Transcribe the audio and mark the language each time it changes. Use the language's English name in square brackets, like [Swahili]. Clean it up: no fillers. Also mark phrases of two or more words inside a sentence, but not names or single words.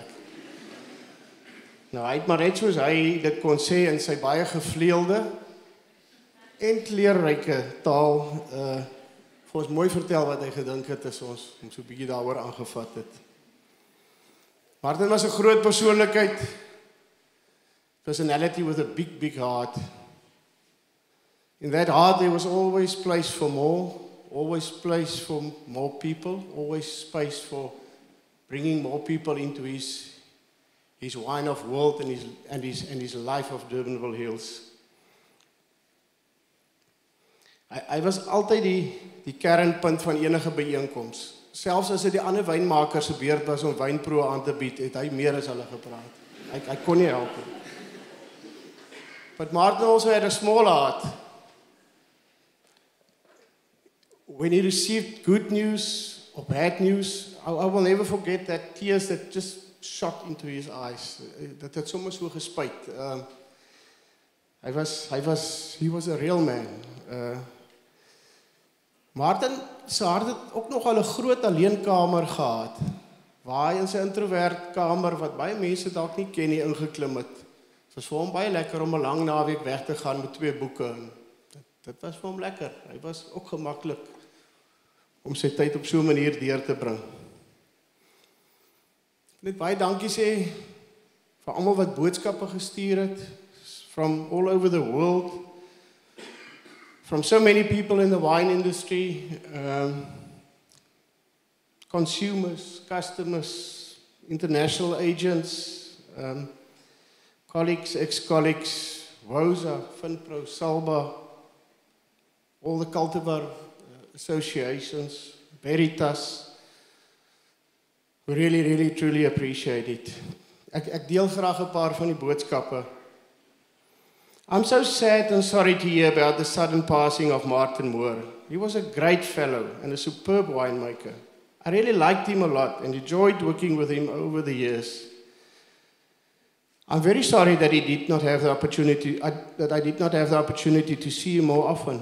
[Afrikaans] Nou, hy het maar net soos hy dit kon sê in sy baie gevleelde en kleurryke taal vir ons mooi vertel wat hy gedink het as ons hom so 'n bietjie daaroor aangevat het. Martin was 'n groot persoonlikheid. [English] Personality with a big heart. In that heart there was always place for more, always place for more people, always space for bringing more people into his wine of world and his life of Durbanville Hills. [Afrikaans] Hy was altyd die kernpunt van enige byeenkoms. selfs as dit die ander wynmakers se beurt was om wynproe aan te bied, het hy meer as hulle gepraat. Hy kon nie help nie. [English] But Martin also had a small heart. When he received good news or bad news, I will never forget that tears that just shot into his eyes. [Afrikaans] Dat het sommer so gespuit. [English] He was a real man. [Afrikaans] Martin se hart het ook nog al 'n groot alleenkamer gehad, waar hy in sy introvert kamer, wat baie mense dalk nie ken nie, ingeklim het. Het was vir hom baie lekker om 'n lang naweek weg te gaan met 2 boeke. Dit was vir hom lekker. Hy was ook gemaklik om sy tyd op so 'n manier deur te bring. Net baie dankie sê vir almal wat boodskappe gestuur het, [English] from all over the world, from so many people in the wine industry, consumers, customers, international agents, colleagues, ex-colleagues, WOSA, FinPro, Salba, all the cultivar associations, Veritas. We really, truly appreciate it. [Afrikaans] Ek deel graag 'n paar van die boodskappe. [English] I'm so sad and sorry to hear about the sudden passing of Martin Moore. He was a great fellow and a superb winemaker. I really liked him a lot and enjoyed working with him over the years. I'm very sorry that I did not have the opportunity to see him more often.